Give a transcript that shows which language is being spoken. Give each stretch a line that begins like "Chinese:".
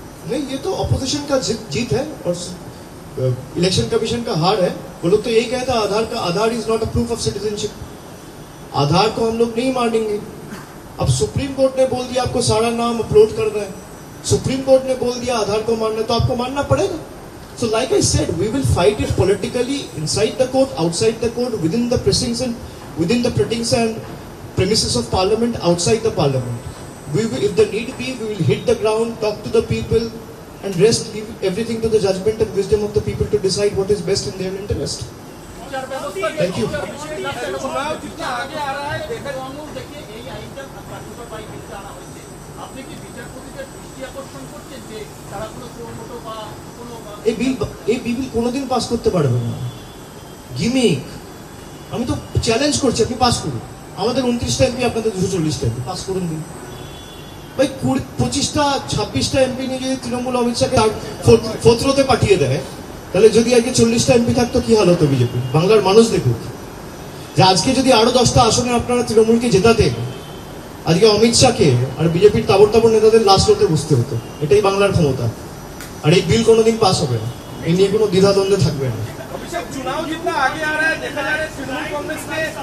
Hindi: नहीं, ये तो ऑपोजिशन का जीत है और इलेक्शन कमीशन का हार है। वो लोग तो यही कहता है आधार
English: Is not a proof of citizenship.
Hindi: आधार को हम लोग नहीं मानेंगे। अब सुप्रीम कोर्ट ने बोल दिया आपको सारा नाम अपलोड करना है, सुप्रीम कोर्ट ने बोल दिया आधार को मानना है, तो आपको मानना पड़ेगा।
English: So like I said, we will fight it politically inside the court, outside the court, within the precincts and premises of parliament, outside the parliament. We will, if the need be, we will hit the ground, talk to the people, and leave everything to the judgment and wisdom of the people to decide what is best in their interest. Thank you.
Hindi: चुनाव जितना आगे आ रहा है, देखिए
Bangla: এই আইনটা কার্যকর by বিলটা আনা হয়েছে। আপনি কি বিচারপতিদের দৃষ্টি আকর্ষণ করছেন যে তারা কোনো প্রমোটো বা কোনো এই বিল কোনোদিন পাস করতে পারবে না। গিমিক। আমি তো চ্যালেঞ্জ করছি, আপনি পাস করুন। আমাদের 29টা এমপি, আপনাদের 240টা এমপি, পাস করুন দিন। ভাই 25টা 26টা এমপি নিয়ে যদি তৃণমূল অমিত শাহকে 4th রোতে পাঠিয়ে দেয়, তাহলে যদি আজকে 40টা এমপি থাকতো কি হাল হতো বিজেপি? বাংলার মানুষ দেখুক যে আজকে যদি আরো 10টা আসনে আপনারা তৃণমূলকে জেতাতেন, আজকে অমিত শাহকে আর বিজেপির তাবড় নেতাদের লাস্ট রোতে বসতে হতো। এটাই বাংলার ক্ষমতা। আর এই বিল কোনোদিন পাস হবে না, এই নিয়ে কোনো দ্বিধাদ্বন্দ্বে থাকবে না।
Hindi: अभिषेक, चुनाव जितना आगे आ रहा है, देखा जा रहा है तृणमूल कांग्रेस के